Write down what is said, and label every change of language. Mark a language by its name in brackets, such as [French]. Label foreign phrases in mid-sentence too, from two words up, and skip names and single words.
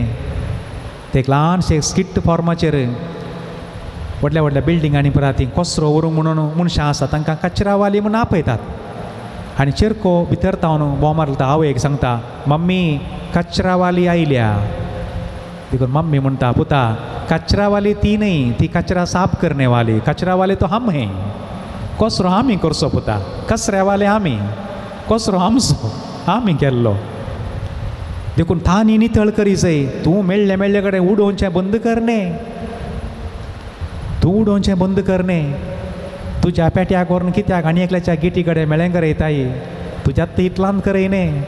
[Konkani] ते एक ल्हानशे स्किट फॉर्माचेर व्हडल्या व्हडल्या बिल्डिंगांनी पळय कचरो व्हरूंक म्हणून मनशां आसा, तांकां कचरावाली म्हूण आपयतात. आनी चिरको भितर तावन बोमार घालता. आवयक सांगता, मम्मी कचरावाली आयल्या. देखून मम्मी म्हणटा, पुता कचरावाली ती नहीं, ती [Hindi] कचरा साफ करने वाली. कचरावाले तो हम हैं. [Konkani] कचरो आमी करचो पुता, कचऱ्यावाले आमी, कचरो आमचो, आमी केल्लो. देखून थानी नितळ करी जाय. तूं मेळ्ळे मेळ्ळे कडेन उडोवचें बंद करने, तूं उडोवचें बंद करने. तुज्या पेट्याक व्हरून कित्याक आनी एकल्याच्या गिटी कडेन मेळ्ळें करयताय, तुज्यात इतलांत करयने.